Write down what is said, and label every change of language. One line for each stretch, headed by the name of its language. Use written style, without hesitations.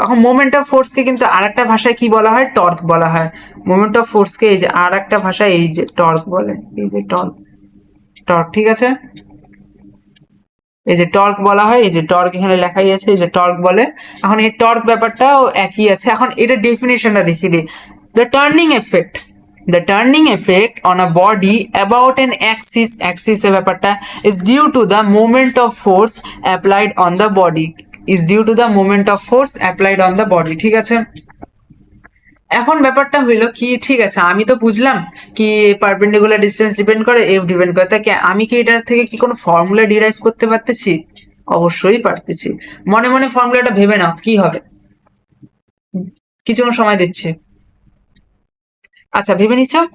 Bangla: এখন moment of ফোর্সকে কিন্তু আর একটা ভাষায় কি বলা হয়, টর্ক বলা হয়। মোমেন্ট অফ ফোর্সকে এই যে আর একটা ভাষায় এই যে টর্ক বলে, এই যে টর্ক, ঠিক আছে? এই যে টর্ক বলা হয়, এই যে টর্ক এখানে লেখাই আছে, এই যে টর্ক বলে। এখন এই টর্ক ব্যাপারটাও একই আছে। এখন এটা ডেফিনেশনটা দেখিয়ে দিই,
English: the turning effect, the turning effect on a body about an axis
Bangla: এর ব্যাপারটা
English: is due to the moment of force applied on the body, is due to the moment of force applied on the body,
Bangla: ঠিক আছে? এখন ব্যাপারটা হইলো কি, ঠিক আছে, আমি তো বুঝলাম কি পারপেন্ডিকুলার ডিসটেন্স ডিপেন্ড করে, এফ ডিপেন্ড করে, তাকে আমি কি এটার থেকে কি কোনো ফর্মুলা ডিরাইভ করতে পারতেছি? অবশ্যই পারতেছি। মনে মনে ফর্মুলাটা ভেবে নাও কি হবে, কিছুক্ষণ সময় দিচ্ছি। আচ্ছা, ভেবে নিচ্ছ?